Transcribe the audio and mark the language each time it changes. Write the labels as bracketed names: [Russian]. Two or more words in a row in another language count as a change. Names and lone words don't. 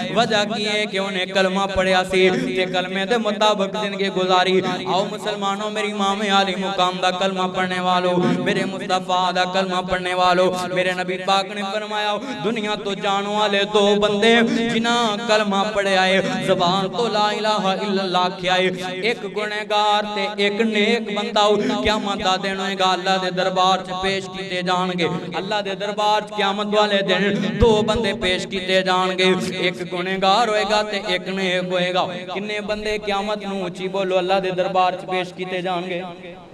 [Punjabi] وجہ کی ہے کہ انہاں کلمہ پڑھیا سی تے کلمے دے مطابق زندگی گزاری. آؤ مسلمانوں، میری امام عالی مقام دا کلمہ پڑھن والوں، میرے مصطفیٰ دا کلمہ پڑھن والوں، میرے نبی پاک نے فرمایا دنیا تو جانے والے دو بندے جنہاں کلمہ پڑھیا ہے، زبان تو [Arabic] لا إله إلا الله [Punjabi] کیا ہے، ایک گنہگار تے ایک نیک بندہ قیامت دا دن ہوئے گا، اللہ دے دربار چ پیش کیتے جان گے. اللہ دے دربار چ قیامت والے دن دو بندے پیش کیتے جان گے، ایک گنہگار ہوئے گا تے ایک نیک ہوئے گا. کنے بندے قیامت نوں اچی بولو اللہ دے دربار پیش کیے جائیں گے?